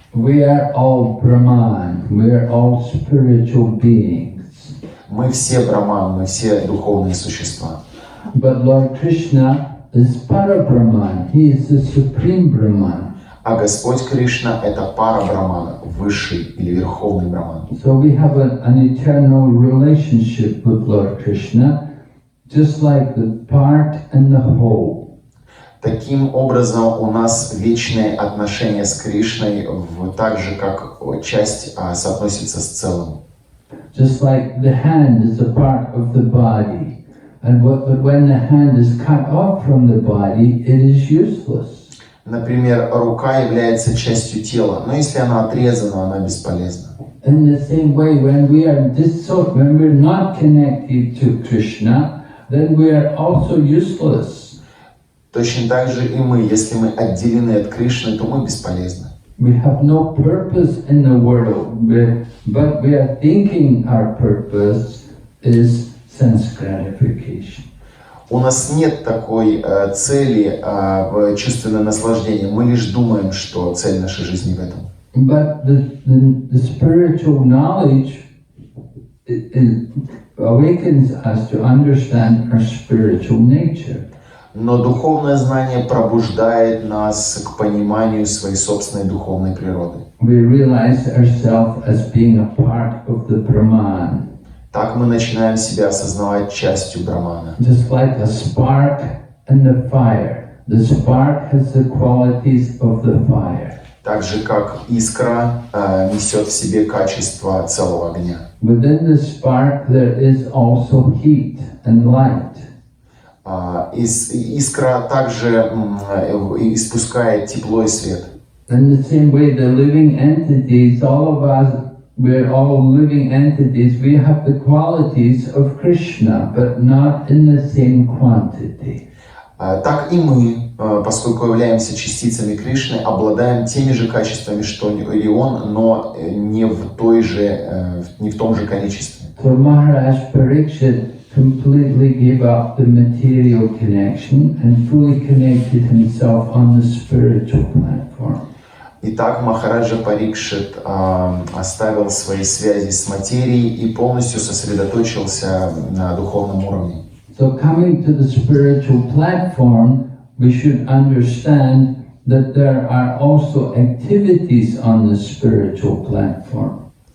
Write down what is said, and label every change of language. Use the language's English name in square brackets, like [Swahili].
[English] We are all Brahman, we are all spiritual beings. [Russian] Мы все Брахман, мы все духовные существа. [English] But Lord Krishna is Parabrahman, he is the supreme Brahman. [Russian] А Господь Кришна — это пара Брахмана, высший или верховный Брахман. [English] So we have an eternal relationship with Lord Krishna, just like the part and the whole. [Russian] Таким образом, у нас вечное отношение с Кришной, так же, как часть соотносится с целым. [English] Just like the hand is a part of the body, but when the hand is cut off from the body, it is useless. [Russian] Например, рука является частью тела, но если она отрезана, она бесполезна. [English] In the same way, when we're not connected to Krishna, then we are also useless. [Russian] Точно так же и мы, если мы отделены от Кришны, то мы бесполезны. [English] We have no purpose in the world, but we are thinking our purpose is sense gratification. [Russian] У нас нет такой цели в чувственное наслаждение. Мы лишь думаем, что цель нашей жизни в этом. [English] But the spiritual knowledge it awakens us to understand our spiritual nature. [Russian] Но духовное знание пробуждает нас к пониманию своей собственной духовной природы. [English] We realize ourselves as being a part of the Brahman. [Russian] Так мы начинаем себя осознавать частью Брахмана. [English] Just like a spark and the fire. The spark has the qualities of the fire. [Russian] Так же, как искра несет в себе качество целого огня. [English] Within the spark there is also heat and light. [Russian] Искра также испускает тепло и свет. [English] In the same way, the living entities, all of us, we're all living entities. We have the qualities of Krishna, but not in the same quantity. [Russian] Так и мы, поскольку являемся частицами Кришны, обладаем теми же качествами, что и Он, но не в том же количестве. [English] So Maharaj Parikshit completely gave up the material connection and fully connected himself on the spiritual platform. [Russian] Итак, Махараджа Парикшит оставил свои связи с материей и полностью сосредоточился на духовном уровне. [English] So coming to the spiritual platform, we should understand that there are also activities on the spiritual platform.